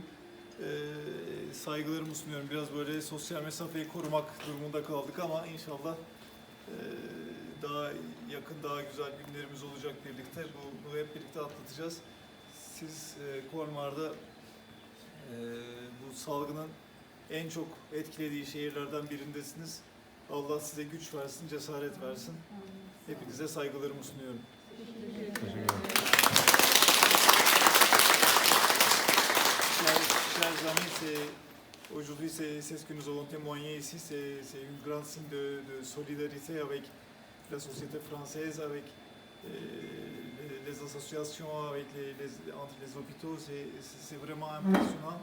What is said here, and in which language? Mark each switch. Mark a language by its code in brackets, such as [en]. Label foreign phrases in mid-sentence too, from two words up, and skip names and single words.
[tr] Saygılarımı sunuyorum. Biraz böyle sosyal mesafeyi korumak durumunda kaldık ama inşallah daha yakın, daha güzel günlerimiz olacak birlikte. Bu hep birlikte atlatacağız. Siz Colmar'da bu salgının en çok etkilediği şehirlerden birindesiniz. Allah size güç versin, cesaret versin. Hepinize saygılarımı sunuyorum. [fr] Chers amis, aujourd'hui c'est ce que nous avons témoigné ici, c'est une grande signe de solidarité avec la société française, avec les associations, avec entre les hôpitaux, c'est vraiment impressionnant.